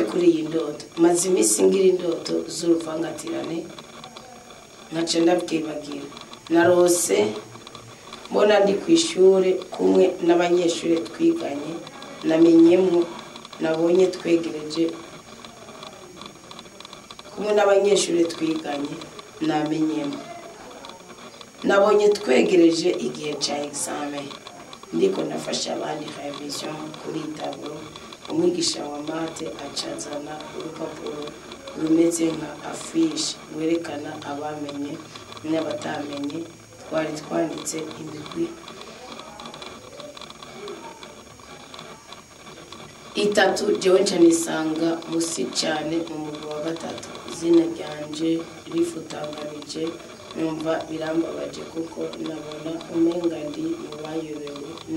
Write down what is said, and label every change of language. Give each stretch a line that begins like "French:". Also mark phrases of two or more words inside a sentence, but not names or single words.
Rundi: kuri iyi ndoto maze iminsi ngira indoto z'uruvangatirane nkaca ndabwibagira narose mbona ndi ku ishuri kumwe n'abanyeshuri twiganye namenyemo nabonye twegereje kumwe n'abanyeshuri twiganye namenyemo nabonye twegereje igihe cya examen ndiko nafasha abandi revision kuri tablo umwigisha wa mate acazana urupapuro rumeze nka affiche werekana abamenye n'abatamenye twari twanditse imigwi itatu jewe nisanga musi cyane mu mugwi wa gatatu izina ryanje rifutanganije numva birambabaje kuko nabona umenga ndi mubayobewe